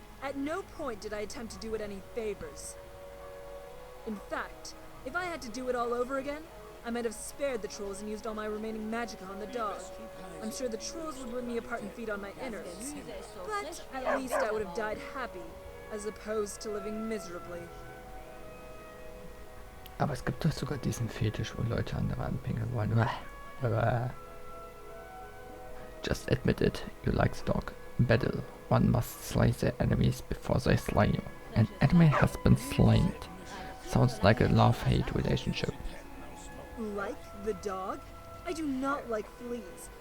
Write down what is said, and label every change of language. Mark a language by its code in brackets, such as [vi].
[en] At no point did I attempt to do it any favors. In fact, if I had to do it all over again, I might have spared the trolls and used all my remaining magicka on the dog. I'm sure the trolls would rip me apart and feed on my innards. But at least I would have died happy, as opposed to living miserably. [de] Aber es gibt doch sogar diesen Fetisch, wo Leute andere anpingeln wollen. [en] Just admit it, you like the dog. In battle, one must slay their enemies before they slay you. An enemy has been slain. Sounds like a love-hate relationship. Like the dog? I do not like fleas.